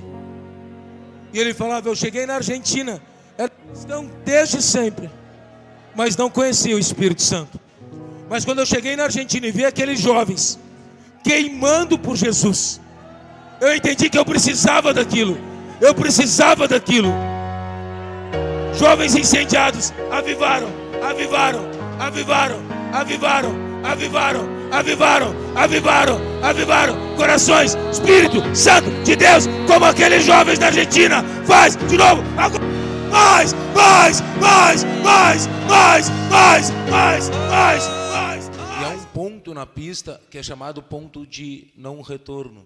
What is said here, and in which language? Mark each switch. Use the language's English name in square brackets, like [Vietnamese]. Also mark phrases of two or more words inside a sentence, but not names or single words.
[Portuguese] E ele falava: eu cheguei na Argentina, era cristão desde sempre, mas não conhecia o Espírito Santo. Mas quando eu cheguei na Argentina e vi aqueles jovens queimando por Jesus, eu entendi que eu precisava daquilo. Eu precisava daquilo. Jovens incendiados avivaram, avivaram, avivaram, avivaram, avivaram, avivaram, avivaram, avivaram corações. Espírito Santo de Deus, como aqueles jovens da Argentina, faz de novo agora. Mais, mais, mais, mais, mais, mais, mais, mais, mais. E há um ponto na pista que é chamado ponto de não retorno.